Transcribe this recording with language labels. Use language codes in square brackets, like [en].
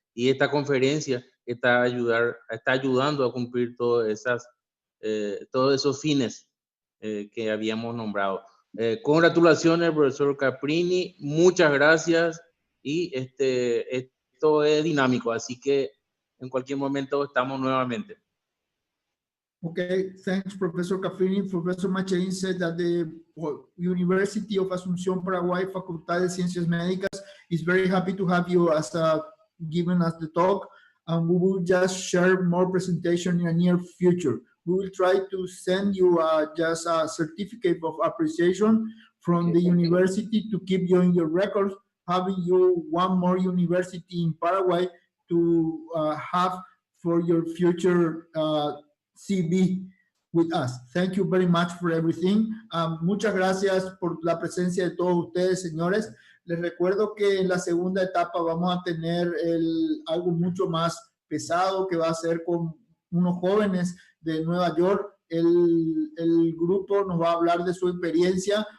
[es] Y esta conferencia está ayudando a cumplir todos esos fines que habíamos nombrado. Congratulaciones, profesor Caprini, muchas gracias, y esto es dinámico, así que en cualquier momento estamos nuevamente. [en] Okay, thanks, Professor Caprini. Professor Machain said that the University of Asunción, Paraguay, Facultad de Ciencias Médicas is very happy to have you as giving us the talk, and we will just share more presentation in the near future. We will try to send you just a certificate of appreciation from the university to keep you in your records, having you one more university in Paraguay to have for your future CV with us. Thank you very much for everything. [es] Muchas gracias por la presencia de todos ustedes, señores. Les recuerdo que en la segunda etapa vamos a tener algo mucho más pesado, que va a ser con unos jóvenes de Nueva York. El grupo nos va a hablar de su experiencia.